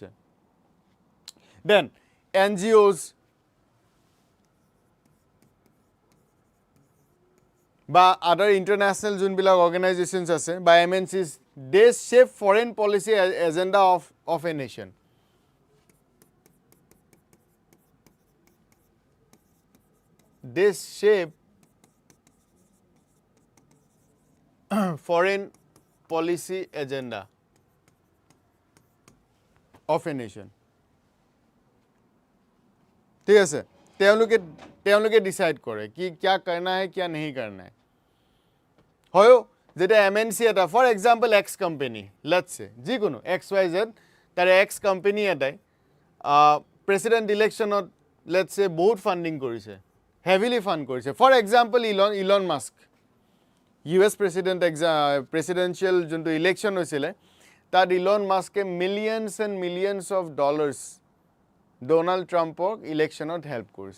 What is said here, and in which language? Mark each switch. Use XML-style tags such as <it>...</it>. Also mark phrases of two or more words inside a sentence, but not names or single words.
<en>then NGOs বা other international</en> <as>যোনবিলাক অৰ্গেনাইজেশ্যনছ আছে বা</as> <en>MNCs, they shape foreign policy agenda of a nation. they shape foreign policy agenda of a nation.</en> <as>ঠিক আছে, তেওঁলোকে ডিসাইড কৰে কি</as> <hi>क्या करना है क्या नहीं करना है.</hi> <as>হয়ো যেতিয়া MNC এটা</as> <en>for example X company, let's say</en> <as>যিকোনো XYZ তাৰ এক্স কোম্পানী এটাই প্ৰেচিডেণ্ট ইলেকশ্যনত</as> <en>let's say</en> <as>বহুত ফাণ্ডিং কৰিছে,</as> <en>heavily fund</en> <as>কৰিছে.</as> <en>for example</en> <as>ইলন মাস্ক,</as> <en>US presidential</en> <as>যোনটো ইলেকশ্যন হৈছিলে তাত ইলন মাস্কে</as> <en>millions and millions of dollars</en> <as>ডোনাল্ড ট্ৰাম্পক ইলেকশ্যনত হেল্প কৰিছে.</as>